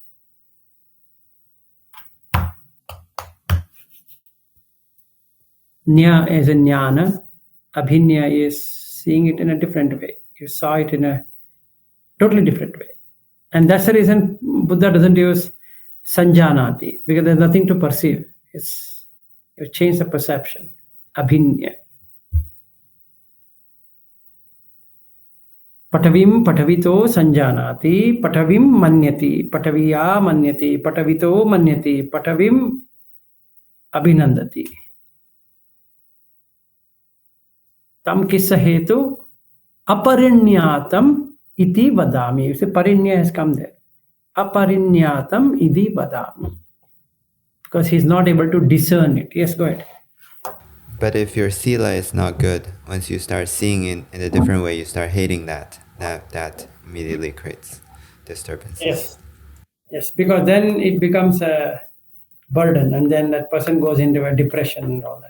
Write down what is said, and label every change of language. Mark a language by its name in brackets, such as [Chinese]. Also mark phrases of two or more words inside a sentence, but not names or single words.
[English] Nya is a jnana. Abhinya is seeing it in a different way. You saw it in a totally different way. And that's the reason Buddha doesn't use sanjanati, because there's nothing to perceive. You change the perception. Abhinya. [Pali] Patavim patavito sanjanati, patavim manyati, pataviya manyati, patavito manyati, patavim abhinandati. Tam kissa hetu aparinyatam iti vadami. [English] You see, parinya has come there. [Pali] Aparinyatam iti vadami. [English] Because he's not able to discern it. Yes, go ahead. But if your sila is not good, once you start seeing it in a different way, you start hating that immediately creates disturbances. Yes, because then it becomes a burden and then that person goes into a depression and all that.